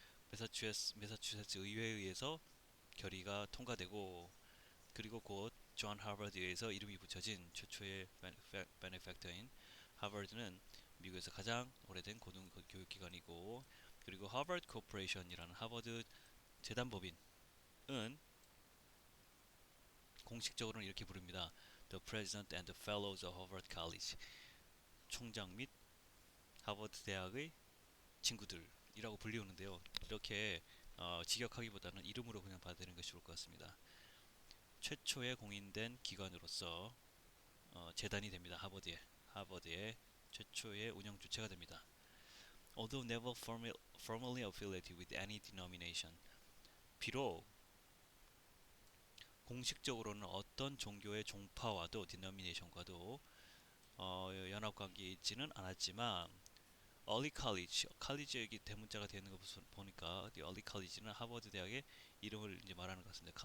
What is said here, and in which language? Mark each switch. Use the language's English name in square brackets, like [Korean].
[Korean] 매사추세츠 의회에 의해서 결의가 통과되고 그리고 곧 존 하버드에 의해서 이름이 붙여진 최초의 베네팩터인 하버드는 미국에서 가장 오래된 고등교육기관이고 그리고 하버드 코퍼레이션이라는 하버드 재단법인은 공식적으로는 이렇게 부릅니다. [English] The President and the Fellows of Harvard College. [Korean] 총장 및 하버드 대학의 친구들이라고 불리우는데요. 이렇게 직역하기보다는 이름으로 그냥 받아들이는 것이 좋을 것 같습니다. 최초에 공인된 기관으로서 재단이 됩니다. 하버드의 최초의 운영 주체가 됩니다. [English] Although never formally affiliated with any denomination, [Korean] 비록 공식적으로는 어떤 종교의 종파와도 denomination과도 연합 관계에 있지는 않았지만 early college, 칼리지의 대문자가 되는 거 보니까 early college는 하버드 대학의 이름을 이제 말하는 것 같습니다.